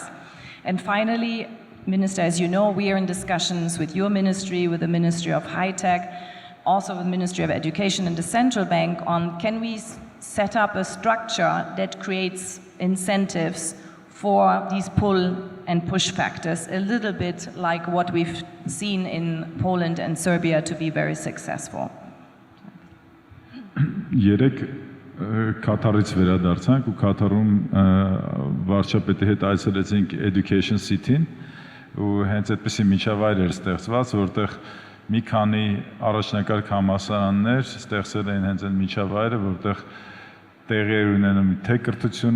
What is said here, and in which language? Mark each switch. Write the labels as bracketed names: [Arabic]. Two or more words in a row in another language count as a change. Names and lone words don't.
[English] And finally, Minister, as you know, we are in discussions with your ministry, with the Ministry of High Tech, also with the Ministry of Education and the Central Bank on can we set up a structure that creates incentives for these pull and push factors, a little bit like what we've seen in Poland and Serbia to be very successful. [Armenian] Երեք Կատարից վերադարձանք ու Կատարում վարչապետի հետ այցելեցինք Education City-ին ու հենց այդպիսի միջավայր էր ստեղծված, որտեղ մի քանի առաջնակարգ համալսարաններ ստեղծել էին հենց այն միջավայրը, որտեղ տեղի էր ունենում թե կրթությունը,